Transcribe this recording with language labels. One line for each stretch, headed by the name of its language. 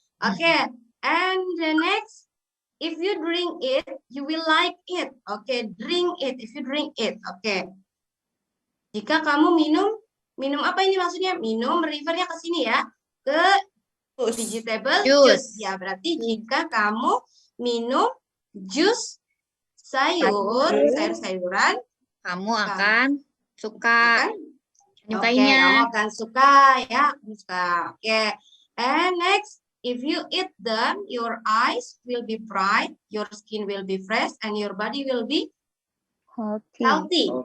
English: Oke, and the next, if you drink it, you will like it. Oke, drink it. If you drink it, oke.
Indonesian: Jika kamu minum apa ini maksudnya? Minum, refernya ke sini ya, ke vegetable juice. Ya, berarti jika kamu minum jus sayur-sayuran, Kamu akan suka Oke, kamu akan suka ya, suka.
English: Oke, and next, if you eat them, your eyes will be bright, your skin will be fresh, and your body will be healthy.